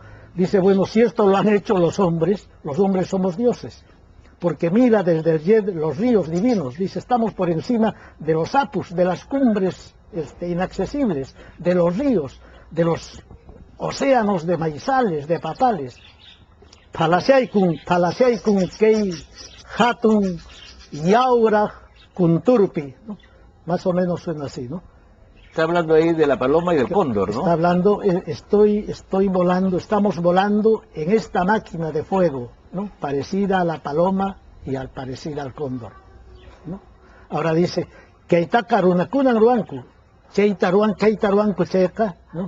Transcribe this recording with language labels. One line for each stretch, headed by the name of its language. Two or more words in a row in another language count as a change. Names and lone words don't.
Spanish: Dice, bueno, si esto lo han hecho los hombres somos dioses. Porque mira desde el jet los ríos divinos, dice, estamos por encima de los apus, de las cumbres inaccesibles, de los ríos, de los océanos de maizales, de papales.
Quechua: Palaciaikun kei hatun yaura kunturpi,
Spanish: ¿no? Más o menos suena así, ¿no? Está hablando ahí de la paloma y del cóndor, ¿no? Está hablando, estoy volando, estamos volando en esta máquina de fuego, ¿no? Parecida a la paloma y parecida al cóndor, ¿no? Ahora dice, ¿no?